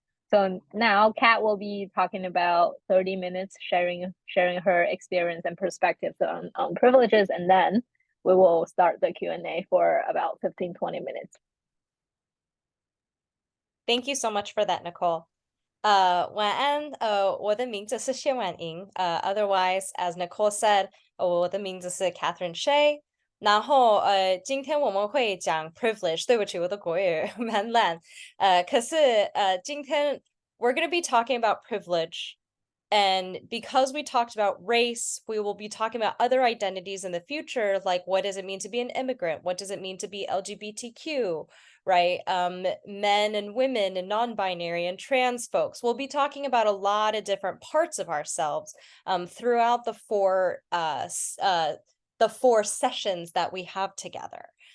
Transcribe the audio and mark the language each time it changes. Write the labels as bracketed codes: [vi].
[en] So now Kat will be talking about 30 minutes, sharing her experience and perspectives on privileges, and then we will start the Q&A for about 15-20 minutes. Thank you so much for that, Nicole. [zh] 晚安，我的名字是谢婉莹， [en] otherwise as Nicole said， [zh] 我的名字是 Catherine Shieh。然后今天我们会讲 privilege，对不起，我的国语蛮烂，可是今天 [en] we're going to be talking about privilege. And because we talked about race, we will be talking about other identities in the future, like what does it mean to be an immigrant? What does it mean to be LGBTQ, right? Men and women and non-binary and trans folks. We'll be talking about a lot of different parts of ourselves throughout the four sessions that we have together.